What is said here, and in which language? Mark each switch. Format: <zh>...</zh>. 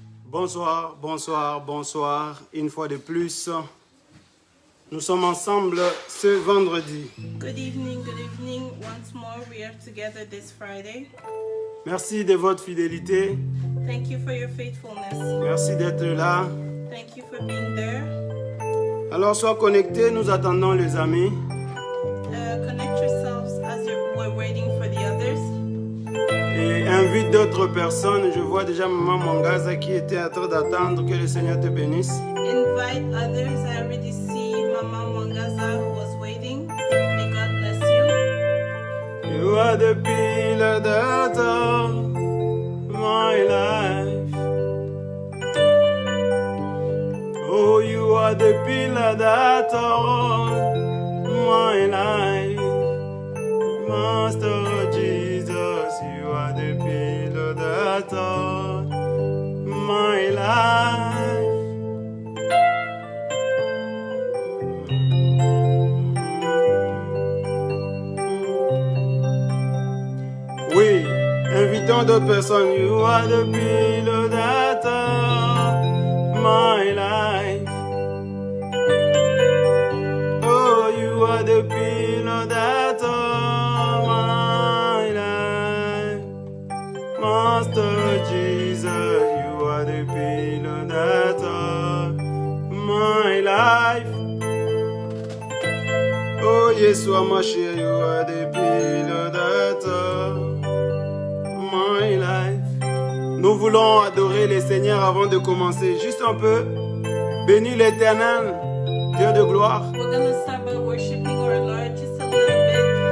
<fr>Bonsoir, bonsoir, bonsoir. Une fois de plus, nous sommes ensemble ce vendredi.</fr> <en>Good evening, once more we are together this Friday.</en> <fr>Merci de votre fidélité.</fr> <en>Thank you for your faithfulness.</en> <fr>Merci d'être là.</fr> <en>Thank you for being there.</en> <fr>Alors, sois connecté, nous attendons les amis.</fr> <en>Connect yourselves as we're waiting for the others.</en> <fr>Et invite d'autres personnes. Je vois déjà Maman Mwangaza qui était en train d'attendre. Que le Seigneur te bénisse.</fr> <en>Invite others. I already see Mama Mwangaza who was waiting. May God bless you. You are the pillar that of my life. Oh, you are the pillar that of my life. Master Jesus, you are the pillar that of my life.</en> <fr>Oui, invitons d'autres personnes.</fr> <en>You are the pillar that of my life. Oh, you are the pillar that of my life. Master Jesus, you are the pillar that of my life. Oh, Yeshua Mashiach, you are the pillar that of my life.</en> <fr>Nous voulons adorer le Seigneur avant de commencer. Juste un peu. Bénis l'Éternel, Dieu de gloire.</fr> <en>We're going to start by worshiping our Lord just a little bit.</en>